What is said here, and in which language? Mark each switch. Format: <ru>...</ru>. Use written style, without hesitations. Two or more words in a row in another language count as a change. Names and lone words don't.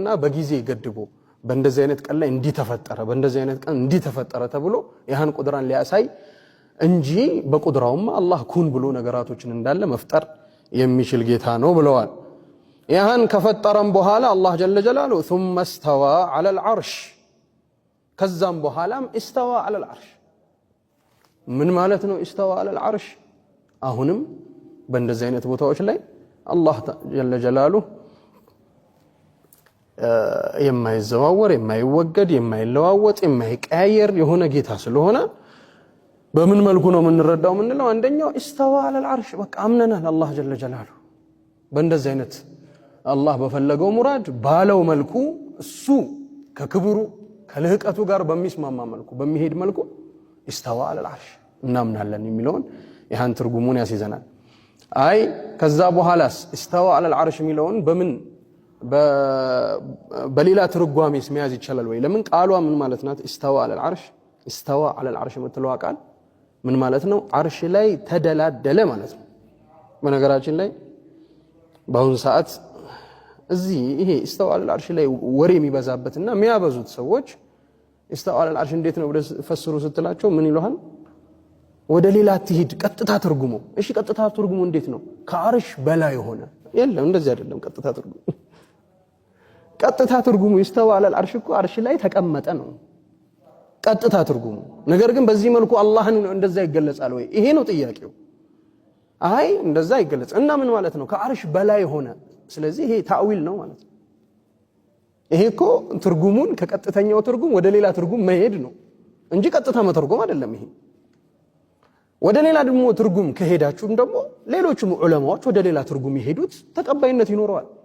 <am>በጊዜ ገድቦ በእንደዚህ አይነት ቀን ላይ እንዲተፈጠረ በእንደዚህ አይነት ቀን እንዲተፈጠረ ተብሎ ያን ቁድራን ሊያሳይ እንጂ በቁድራውማ አላህ ኩን ብሎ ነገራቶችን እንዳለ መፍጠር የሚችል ጌታ ነው ብለዋል። ያን ከፈጠረም በኋላ አላህ</am> <ar>جل جلاله ثم استوى على العرش</ar> <am>ከዛም በኋላም</am> <ar>استوى على العرش</ar> <am>ምን ማለት ነው?</am> <ar>استوى على العرش</ar> <am>አሁንም በእንደዚህ አይነት ቦታዎች ላይ አላህ</am> <ar>جل جلاله</ar> <am>የማይዘዋወር የማይወገድ የማይለዋወጥ የማይቀያየር የሆነ ጌታ ስለሆነ በምን መልኩ ነው የምንረዳው? ምንለው አንደኛው</am> <ar>استوى على العرش</ar> <am>በቃ አምነናል አላህ</am> <ar>جل جلاله</ar> <am>በእንደዚህ አይነት አላህ በፈለገው ሙራድ ባለው መልኩ እሱ ከክብሩ ከልህቀቱ ጋር በሚስማማ መልኩ በሚሄድ መልኩ</am> <ar>استوى على العرش</ar> <am>እናምናለን የሚለውን ያን ትርጉሙን ያስይዘናል። አይ ከዛ በኋላስ</am> <ar>استوى على العرش</ar> <am>የሚለውን በምን በሌላ ትርጓሜስ መያዝ ይችላል ወይ? ለምን ቃሏ ምን ማለት ናት?</am> <ar>استوى على العرش استوى على العرش</ar> <am>የምትለው ቃል ምን ማለት ነው? አርሽ ላይ ተደላደለ ማለት ነው። በነገራችን ላይ በአሁኑ ሰዓት እዚህ ይሄ</am> <ar>استوى على العرش</ar> <am>ላይ ወሬ የሚበዛበትና የሚያበዙት ሰዎች</am> <ar>استوى على العرش</ar> <am>እንዴት ነው ብለ ፈስሩ ስትላቸው ምን ይሉሃል? ወደ ሌላ ትሂድ ቀጥታ ትርጉሙ። እሺ ቀጥታ ትርጉሙ እንዴት ነው? ከአርሽ በላይ ሆነ። የለም እንደዚህ አይደለም ቀጥታ ትርጉሙ። ቀጥታ ትርጉሙ</am> <ar>استوى على العرش</ar> <am>እኮ አርሽ ላይ ተቀመጠ ነው ቀጥታ ትርጉሙ። ነገር ግን በዚህ መልኩ አላህን እንደዛ ይገለጻል ወይ? ይሄ ነው ጥያቄው። አይ እንደዛ ይገለጽ እና ምን ማለት ነው? ከአርሽ በላይ ሆነ። ስለዚህ ይሄ ታዊል ነው ማለት ነው። ይሄ እኮ ትርጉሙን ከቀጥተኛው ትርጉም ወደ ሌላ ትርጉም መሄድ ነው እንጂ ቀጥታ መተርጎም አይደለም። ይሄ ወደ ሌላ ደግሞ ትርጉም ከሄዳችሁም ደግሞ ሌሎችም ዑለማዎች ወደ ሌላ ትርጉም ይሄዱት ተቀባይነት ይኖረዋል።</am>